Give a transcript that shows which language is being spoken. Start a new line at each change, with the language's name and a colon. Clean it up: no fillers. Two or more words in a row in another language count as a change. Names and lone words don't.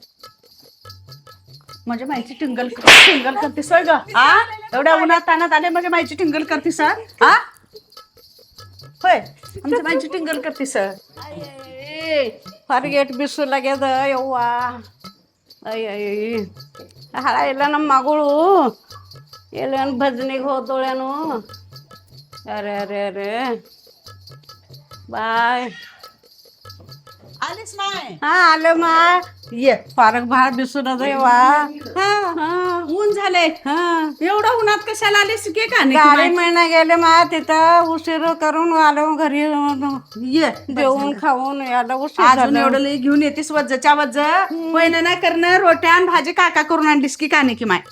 Marathi: म्हणजे माहिती टिंगल करतीस होय ग? हा एवढ्या उन्हात तानात आले म्हणजे माहिती टिंगल करतीस हा? होय आमच्या माहिती टिंगल करतीस. फार गेट बिसू लागेल यव्वा हाळा
Kannada: ಇಲ್ಲ ನಮ್ಮ ಮಗಳು ಎಲ್ಲೇನು ಭಜನೆಗೆ ಹೋದೋಳೇನು ಅರೆ ಅರೆ ಅರೆ ಬಾಯ್
Marathi: आलीस माय हा आलो मा ये फारक भार बिसून यव्वा हा ऊन झालंय एवढं उन्हात कशाला आलीस की का गाडी महिना गेले मा तिथं उशीर करून आलो घरी ये जेवून खाऊन यायला उशीर अजून झालं एवढं लई घेऊन येतेस वज्जच्या वज्ज पहिलं नाही करणं रोट्या आणि भाजी काका करून आणलीस की का की माय